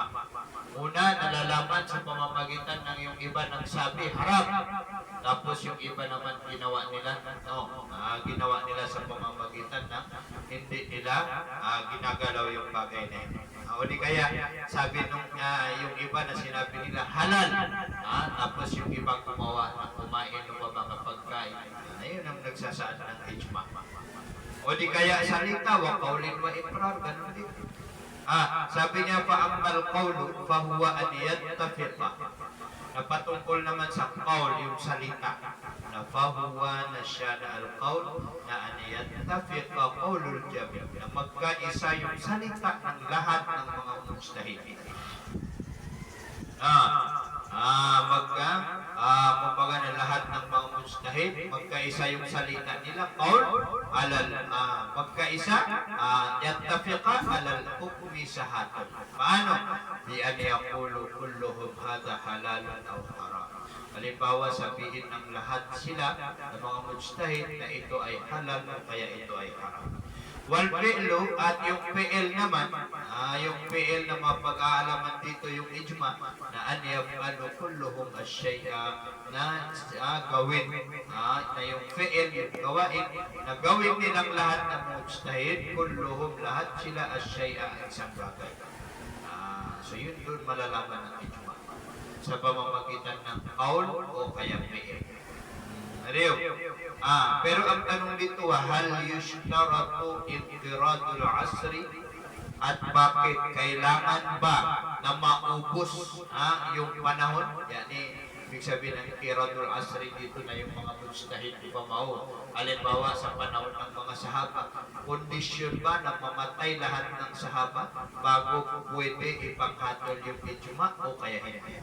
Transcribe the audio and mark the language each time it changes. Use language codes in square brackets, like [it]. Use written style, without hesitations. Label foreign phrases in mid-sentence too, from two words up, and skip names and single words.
[tl] Una, nalalaman sa pamamagitan ng yung iba nagsabi haram, tapos yung iba naman ginawa nila sa pamamagitan ng hindi nila ginagalaw yung bagay na yun. O di kaya sabi nung yung iba na sinabi nila halal, tapos yung iba kumawa na kumain ng mga pagkain. Ayun ang nagsasaad ng ijma. O di kaya salita, [ar] وقول وإقرار, [tl] ganun din. Sabi niya pa, [ar] أما القول فهو أن يتفق. [tl] Napatungkol naman sa qawl, yung salita, na [ar] فهو [tl] na siya na al-qawl na [ar] أن يتفق قول الجميع', [tl] na magkaisa yung salita ng lahat ng mga mujtahid. Kumbaga na lahat ng mga mujtahid, magkaisa yung salita nila, qawl, magkaisa, [ar] يتفق على الحكم [tl] sa hatol. Paano? [ar] بأن يقول كلهم هذا حلال أو حرام. [tl] Halimbawa, sabihin ng lahat sila ng mga mujtahid na ito ay halal o kaya ito ay haram. [ar] والفعل, [tl] at yung fi'l naman, yung fi'l na mapag-aalaman dito yung ijma, na [ar] أن يفعل كلهم الشيء, [tl] na gawin, na yung fi'l, yung gawain, na gawin nilang lahat ng mujtahid, kulluhum, lahat sila ash-shay'a, isang bagay. So yun doon malalaman ng ijma, sa pamamagitan ng qaul o kaya fi'l. Pero ang tanong dito, [ar] هل يشترط انقراض العصر, [tl] at bakit kailangan ba na maubos yung panahon? Yani, ibig sabihin ng [ar] انقراض العصر [tl] dito na yung mga mujtahid pamao. Halimbawa sa panahon ng mga sahaba, kondisyon ba na mamatay lahat ng sahaba bago pwede ipanghatol yung ijma o kaya hindi?